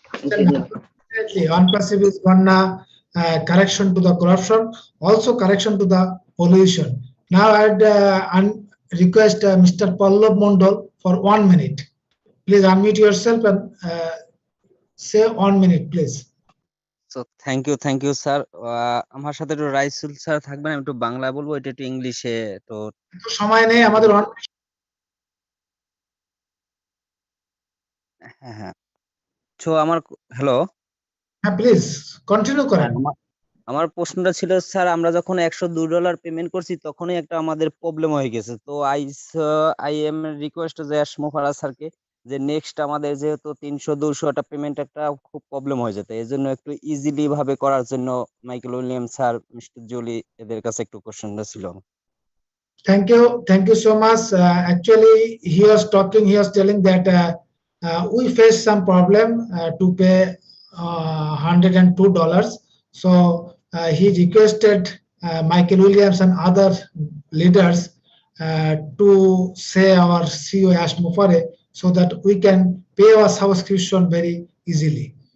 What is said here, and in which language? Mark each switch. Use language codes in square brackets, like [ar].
[en] Definitely, Onpassive is one correction to the corruption, also correction to the pollution. Now I'd request Mr. Pallab Mondal for 1 minute. Please unmute yourself and say 1 minute, please. So thank you sir. [bn] আমার সাথে একটু Raisul sir থাকবেন, আমি একটু বাংলা বলবো, এটা একটু ইংলিশে। তো সময় নেই আমাদের। হ্যাঁ। তো আমার হ্যালো। হ্যাঁ, প্লিজ কন্টিনিউ করেন। আমার প্রশ্নটা ছিল স্যার, আমরা যখন $102 পেমেন্ট করছি তখনই একটা আমাদের প্রবলেম হয়ে গেছে। তো আই এম রিকোয়েস্ট যে মোফারা স্যারকে যে নেক্সট আমাদের যেহেতু 300-200 একটা পেমেন্ট একটা খুব প্রবলেম হয়ে যেত, এই জন্য একটু ইজিলি ভাবে করার জন্য Michael William sir, mister Jolly এদের কাছে একটু কোশ্চেনটা ছিল। [en] Thank you so much. Actually, he was telling that we faced some problem to pay $102. So he requested Michael Williams and other leaders to say our CEO Ash Mufare, so that we can pay our subscription very easily.